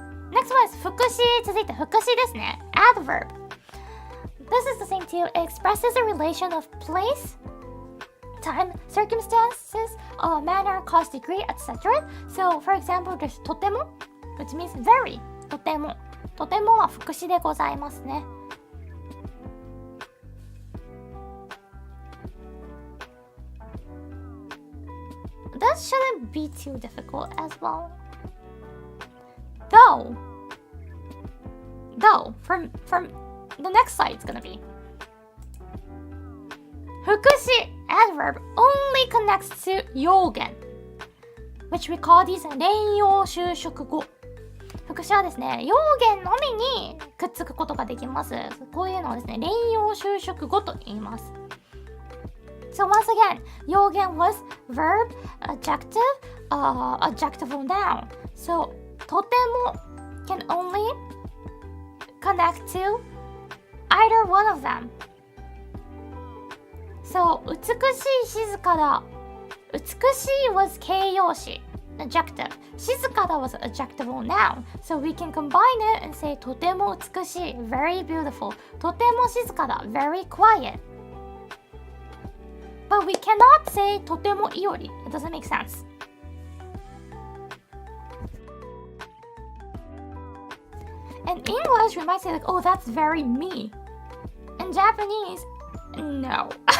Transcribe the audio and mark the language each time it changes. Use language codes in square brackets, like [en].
[en] Next one is 副詞。続いて副詞ですね。 Adverb. This is the same too. It expresses a relation of place, time, circumstances, manner, cause, degree, etc. So, for example, there's とても which means very. [ja] とても。とてもは副詞でございますね。 [en] That shouldn't be too difficult as well. Though, from the next slide it's gonna be 副詞 adverb only connects to 用言 which we call these 連用修飾語。 [ja] 副詞はですね、用言のみにくっつくことができます。こういうのをですね、連用修飾語と言います。 [en] So once again, 用言 was verb, adjective, adjectival noun. So とても can only connect to either one of them. [ja] So 美しい静かだ。 [en] 美しい was 形容詞 adjective. 静かだ was adjectival noun. So we can combine it and say とても美しい very beautiful. [ja] とても静かだ very quiet. [en] But we cannot say とてもいおり. It doesn't make sense. In English, we might say like, oh, that's very me. In Japanese, no.